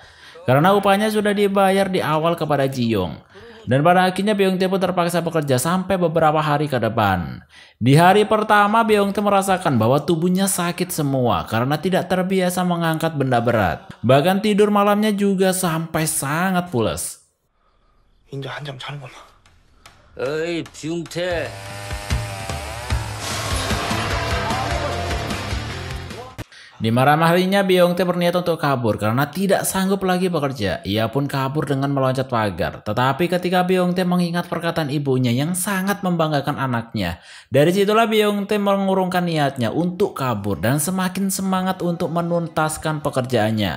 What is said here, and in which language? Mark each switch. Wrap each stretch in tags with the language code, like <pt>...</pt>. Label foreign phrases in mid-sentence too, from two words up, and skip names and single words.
<id>Karena upahnya sudah dibayar di awal kepada Ji-young. Dan pada akhirnya Byung-tae pun terpaksa bekerja sampai beberapa hari ke depan. Di hari pertama Byung-tae merasakan bahwa tubuhnya sakit semua karena tidak terbiasa mengangkat benda berat. Bahkan tidur malamnya juga sampai sangat pules.</id> <ko>이제 한잠 자는 거만. 어이, 뷰웅태.</ko> <id>Di malam harinya Byung-tae berniat untuk kabur karena tidak sanggup lagi bekerja. Ia pun kabur dengan meloncat pagar. Tetapi ketika Byung-tae mengingat perkataan ibunya yang sangat membanggakan anaknya, dari situlah Byung-tae mengurungkan niatnya untuk kabur dan semakin semangat untuk menuntaskan pekerjaannya.</id>